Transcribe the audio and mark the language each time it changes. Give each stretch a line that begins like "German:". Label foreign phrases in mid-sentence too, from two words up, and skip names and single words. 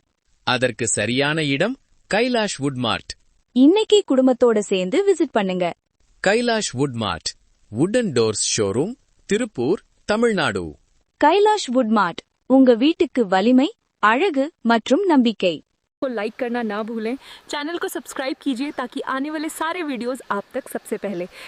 Tamil: அதற்கு சரியான இடம் கைலாஷ் வுட் மார்ட். இன்னைக்கு குடும்பத்தோட சேர்ந்து விசிட் பண்ணுங்க. கைலாஷ் வுட் மார்ட்,
English: wooden doors showroom,
Tamil: திருப்பூர், தமிழ்நாடு. கைலாஷ் வுட் மார்ட், உங்க வீட்டுக்கு வலிமை, அழகு மற்றும் நம்பிக்கை.
Hindi: को लाइक करना ना भूलें, चैनल को सब्सक्राइब कीजिए ताकि आने वाले सारे वीडियोस आप तक सबसे पहले